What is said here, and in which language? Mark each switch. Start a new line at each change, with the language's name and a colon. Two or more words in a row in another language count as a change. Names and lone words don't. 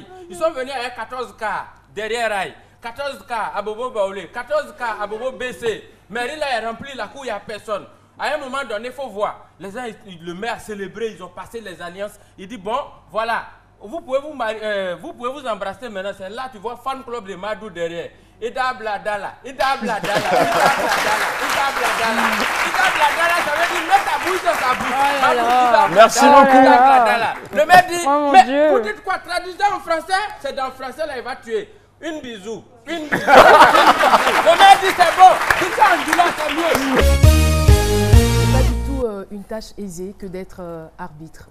French: Ils sont venus avec 14K derrière Rail, 14K à Bobo Baoulé, 14K à Bobo BC. Mairie là est remplie, la cour, il n'y a personne. À un moment donné, il faut voir. Les gens, ils le mettent à célébrer, ils ont passé les alliances. Il dit, bon, voilà, vous pouvez vous embrasser maintenant. C'est là, tu vois, fan club de Madou derrière.
Dyula: Ida Bladala, Ida Bladala, Ida Bladala, Ida Bladala. Ida Bladala,
French: ça veut dire mets ta bouche dans sa bouche. Merci beaucoup. Le mec dit, Oh, mais vous dites quoi? Traduisez en français, c'est dans le français là, il va tuer. Une bisou, une bisou. Le mec dit, c'est bon. Tout ça en disant, c'est mieux. Pas du tout une tâche aisée que d'être arbitre.